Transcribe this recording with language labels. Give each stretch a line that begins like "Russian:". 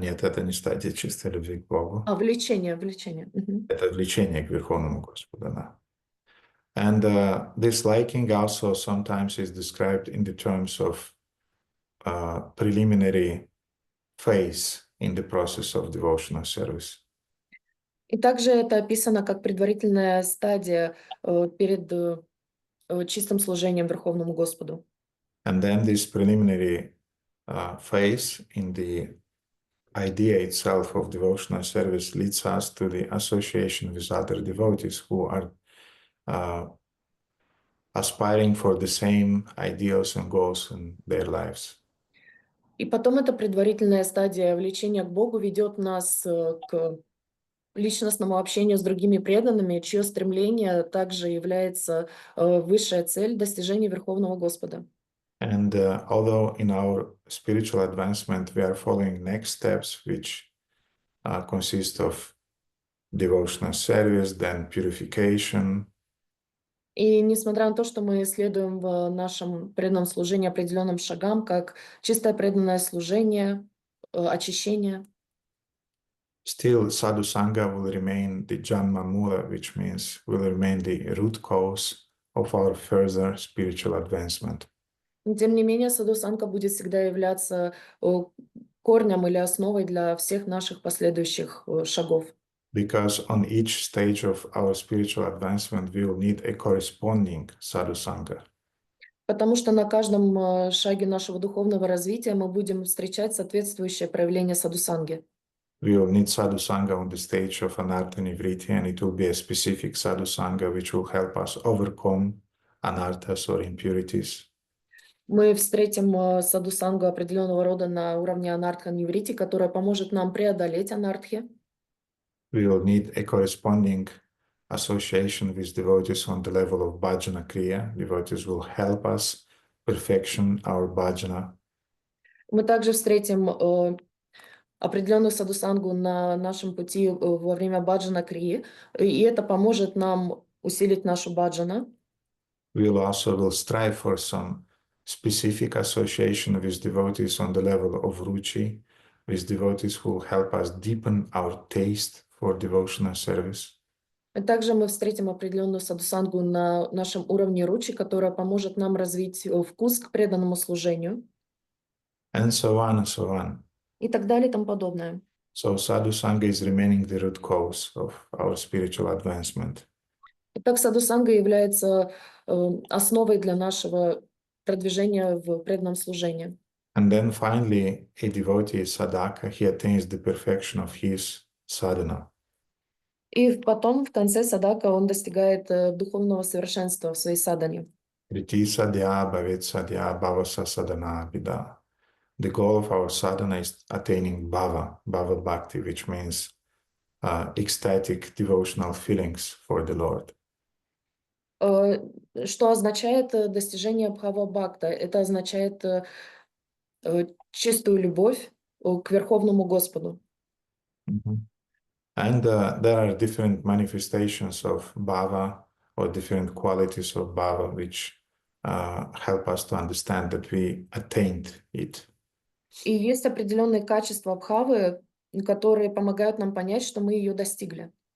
Russian: Нет, это не стадия чистой любви к Богу. Влечение. Это влечение к Верховному Господу, да.
English: And this liking also sometimes is described in the terms of preliminary phase in the process of devotional service.
Russian: И также это описано как предварительная стадия перед чистым служением Верховному Господу.
English: And then this preliminary phase in the idea itself of devotional service leads us to the association with other devotees who are aspiring for the same ideals and goals in their lives.
Russian: И потом эта предварительная стадия влечения к Богу ведет нас к личностному общению с другими преданными, чье стремление также является высшая цель достижения Верховного Господа.
English: And although in our spiritual advancement we are following next steps, which consist of devotional service, then purification.
Russian: И несмотря на то, что мы следуем в нашем преданном служении определенным шагам, как чистое преданное служение, очищение,
English: still sadhu sangha will remain the janma mula, which means will remain the root cause of our further spiritual advancement.
Russian: Тем не менее, садхусанга будет всегда являться корнем или основой для всех наших последующих шагов.
English: Because on each stage of our spiritual advancement, we will need a corresponding sadhu sangha.
Russian: Потому что на каждом шаге нашего духовного развития мы будем встречать соответствующее проявление садхусанги.
English: We will need sadhu sangha on the stage of anartha nivritti, and it will be a specific sadhu sangha which will help us overcome anarthas or impurities.
Russian: Мы встретим садхусангу определенного рода на уровне анартха ниврити, которая поможет нам преодолеть анартхи.
English: We will need a corresponding association with devotees on the level of bhajana kriya. Devotees will help us perfection our bhajana.
Russian: Мы также встретим определенную садхусангу на нашем пути во время баджана крии, и это поможет нам усилить нашу баджана.
English: We'll also will strive for some specific association with devotees on the level of ruchi, with devotees who help us deepen our taste for devotional service.
Russian: И также мы встретим определенную садхусангу на нашем уровне ручи, которая поможет нам развить вкус к преданному служению.
English: And so on and so on.
Russian: И так далее и тому подобное.
English: So sadhusanga is remaining the root cause of our spiritual advancement.
Russian: Итак, садхусанга является основой для нашего продвижения в преданном служении.
English: And then finally, a devotee sadhaka, he attains the perfection of his sadhana.
Russian: И потом, в конце садака, он достигает духовного совершенства в своей садхане.
Sanskrit: Riti sadhya bhavet sadhya bhavasa sadhana vida.
English: The goal of our sadhana is attaining bhava bhakti, which means ecstatic devotional feelings for the Lord.
Russian: Что означает достижение бхава-бхакта? Это означает чистую любовь к Верховному Господу.
English: And there are different manifestations of bhava or different qualities of bhava which help us to understand that we attained it.
Russian: И есть определенные качества бхавы, которые помогают нам понять, что мы ее достигли.